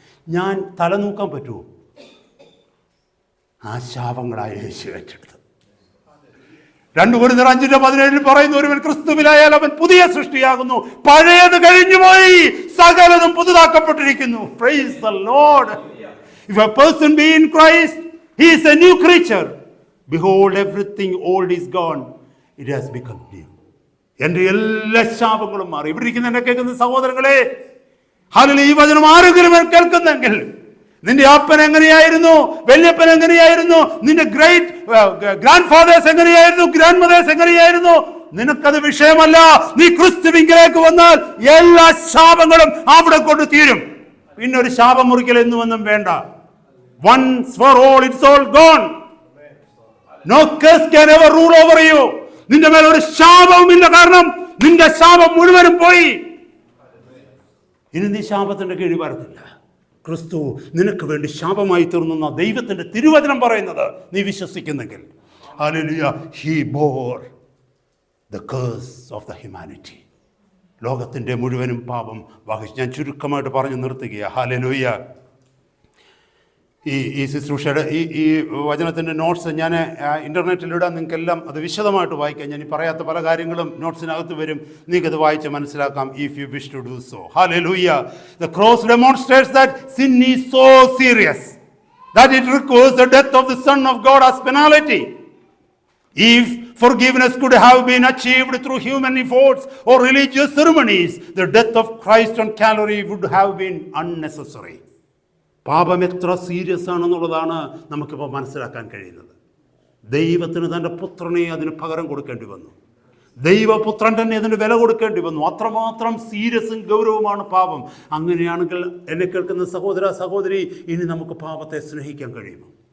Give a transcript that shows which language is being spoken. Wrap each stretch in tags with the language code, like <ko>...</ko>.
<ml>ഞാൻ തല നോക്കാൻ പറ്റുമോ? ആ ശാപങ്ങളായ യേശു ഏറ്റെടുത്ത്. 2 കൊരിന്ത്യർ 5:17 പറയുന്നു, ഒരുവൻ ക്രിസ്തുവിലായാൽ അവൻ പുതിയ സൃഷ്ടിയാകുന്നു, പഴയത് കഴിഞ്ഞുപോയി, സകലതും പുതുതാക്കപ്പെട്ടിരിക്കുന്നു.</ml> <en>Praise the Lord. If a person be in Christ, he is a new creature. Behold, everything old is gone, it has become new.</en> <ml>എൻ്റെ എല്ലാ ശാപങ്ങളും മാറി. ഇവിടെ ഇരിക്കുന്ന എന്നെ കേൾക്കുന്ന സഹോദരങ്ങളെ, ഹല്ലേലൂയ, ഈ വചനം ആരെങ്കിലും കേൾക്കുന്നെങ്കിൽ, നിന്റെ അപ്പൻ എങ്ങനെയായിരുന്നു, വല്യപ്പൻ എങ്ങനെയായിരുന്നു, നിന്റെ ഗ്രാൻഡ് ഫാദേഴ്സ് എങ്ങനെയായിരുന്നു, ഗ്രാൻഡ് മദേഴ്സ് എങ്ങനെയായിരുന്നു, നിനക്കത് വിഷയമല്ല. നീ ക്രിസ്തുവിലേക്ക് വന്നാൽ എല്ലാ ശാപങ്ങളും അവിടെ കൊണ്ട് തീരും. പിന്നെ ഒരു ശാപം മുറിക്കൽ എന്നുവെന്നും വേണ്ട.</ml> <en>Once for all, it's all gone. No curse can ever rule over you.</en> <ml>നിന്റെ മേൽ ഒരു ശാപവുമില്ല, കാരണം നിന്റെ ശാപം മുഴുവനും പോയി. ഇനി നീ ശാപത്തിന്റെ കീഴിൽ വരത്തില്ല. ക്രിസ്തു നിനക്ക് വേണ്ടി ശാപമായി തീർന്ന ദൈവത്തിന്റെ തിരുവചനം പറയുന്നത് നീ വിശ്വസിക്കുന്നെങ്കിൽ, hallelujah,</ml> <en>he bore the curse of the humanity.</en> <ml>ലോകത്തിന്റെ മുഴുവനും പാപം വഹിച്ചു. ഞാൻ ചുരുക്കമായിട്ട് പറഞ്ഞു നിർത്തുകയാണ്. ഹല്ലേലൂയ. ഈ ശുശ്രൂഷയുടെ ഈ വചനത്തിൻ്റെ നോട്ട്സ് ഞാൻ ഇൻ്റർനെറ്റിലിടാൻ നിങ്ങൾക്കെല്ലാം അത് വിശദമായിട്ട് വായിക്കാം. ഞാൻ ഈ പറയാത്ത പല കാര്യങ്ങളും നോട്ട്സിനകത്ത് വരും. നിങ്ങൾക്കത് വായിച്ച് മനസ്സിലാക്കാം.</ml> <en>If you wish to do so.</en> <ml>Hallelujah.</ml> <en>The cross demonstrates that sin is so serious that it requires the death of the Son of God as penalty. If forgiveness could have been achieved through human efforts or religious ceremonies, the death of Christ on Calvary would have been unnecessary.</en> <ml>പാപം എത്ര serious ആണെന്നുള്ളതാണ് നമുക്കിപ്പോൾ മനസ്സിലാക്കാൻ കഴിയുന്നത്. ദൈവത്തിന് തൻ്റെ പുത്രനെ അതിന് പകരം കൊടുക്കേണ്ടി വന്നു. ദൈവപുത്രൻ തന്നെ അതിന് വില കൊടുക്കേണ്ടി വന്നു. അത്രമാത്രം സീരിയസും ഗൗരവമാണ് പാപം. അങ്ങനെയാണെങ്കിൽ എന്നെ കേൾക്കുന്ന സഹോദര സഹോദരി, ഇനി നമുക്ക് പാപത്തെ സ്നേഹിക്കാൻ കഴിയുമോ?</ml>